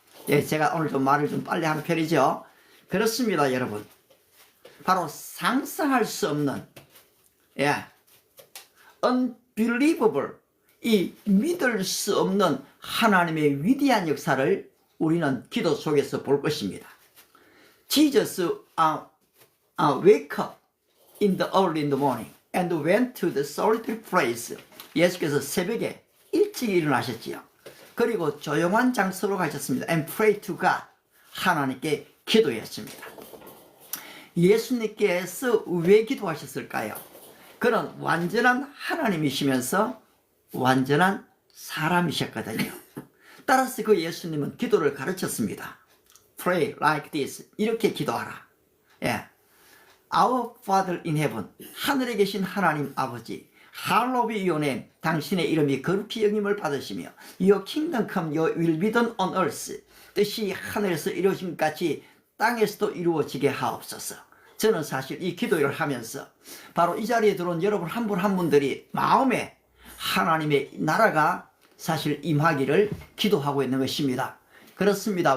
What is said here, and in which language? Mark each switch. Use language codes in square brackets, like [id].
[ko] 제가 오늘 좀 말을 좀 빨리 하는 편이죠. 그렇습니다, 여러분. 바로 상상할 수 없는, unbelievable, 이 믿을 수 없는 하나님의 위대한 역사를 우리는 기도 속에서 볼 것입니다. [en] Jesus wake up in the early in the morning and went to the solitary place. [ko] 예수께서 새벽에 일찍 일어나셨지요. 그리고 조용한 장소로 가셨습니다. [en] And pray to God. [ko] 하나님께 기도했습니다. 예수님께서 왜 기도하셨을까요? 그는 완전한 하나님이시면서 완전한 사람이셨거든요. 따라서 그 예수님은 기도를 가르쳤습니다. [en] Pray like this. [ko] 이렇게 기도하라. [en] Our Father in heaven. [ko] 하늘에 계신 하나님 아버지. [en] Hallowed be your name. [ko] 당신의 이름이 거룩히 여김을 받으시며 [en] Your kingdom come, your will be done on earth. [ko] 뜻이 하늘에서 이루어진 것 같이 땅에서도 이루어지게 하옵소서. 저는 사실 이 기도를 하면서 바로 이 자리에 들어온 여러분 한 분 한 분들이 마음에 하나님의 나라가 사실 임하기를 기도하고 있는 것입니다. 그렇습니다.